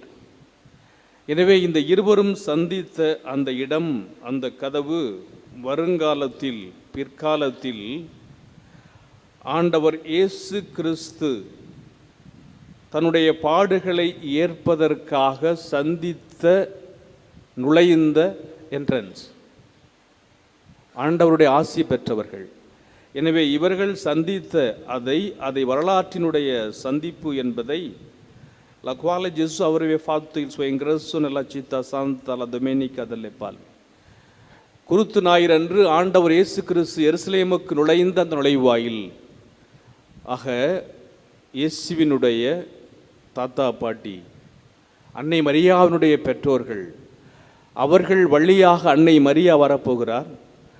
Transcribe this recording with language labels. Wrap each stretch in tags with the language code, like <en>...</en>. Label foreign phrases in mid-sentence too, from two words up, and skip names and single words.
<ta>எனவே இந்த இருவரும் சந்தித்த அந்த இடம், அந்த கதவு வருங்காலத்தில் பிற்காலத்தில் ஆண்டவர் இயேசு கிறிஸ்து தன்னுடைய பாடுகளை ஏற்பதற்காக சந்தித்த நுழைந்த என்ட்ரன்ஸ், ஆண்டவருடைய ஆசி பெற்றவர்கள். எனவே இவர்கள் சந்தித்த அதை வரலாற்றினுடைய சந்திப்பு என்பதை</ta> <it>la quale Gesù avrebbe fatto il suo ingresso nella città santa la domenica delle Palme.</it> <ta>குருத்து ஞாயிறு அன்று ஆண்டவர் இயேசு கிறிஸ்து எருசலேமுக்கு நுழைந்த அந்த நுழைவாயில் ஆக இயேசுவினுடைய தாத்தா பாட்டி அன்னை மரியாவினுடைய பெற்றோர்கள், அவர்கள் வழியாக அன்னை மரியா வரப்போகிறார்.</ta>